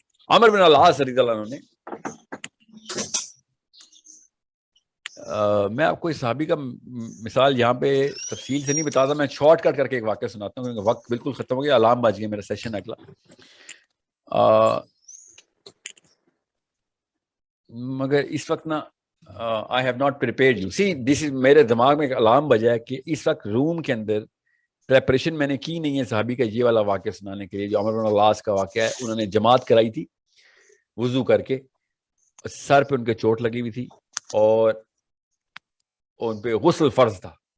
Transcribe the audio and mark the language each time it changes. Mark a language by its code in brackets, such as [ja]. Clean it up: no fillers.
[ur] عمر بن العاص رضی اللہ عنہ نے میں آپ کو اس صحابی کا مثال یہاں پہ تفصیل سے نہیں بتاتا، میں شارٹ کٹ کر کے ایک واقعہ سناتا ہوں کیونکہ وقت بالکل ختم ہو گیا، الارم بج گیا میرا سیشن اگلا. مگر اس وقت نا [en] I have not prepared you. See, this is [ur] میرے دماغ میں ایک الارم بجا ہے کہ اس وقت روم کے اندر پریپریشن میں نے کی نہیں ہے صحابی کا یہ والا واقعہ سنانے کے لیے جو عمر بن العاص کا واقعہ ہے. انہوں نے جماعت کرائی تھی وضو کر کے، سر پہ ان کے چوٹ لگی ہوئی تھی اور ان پہ غسل فرض تھا.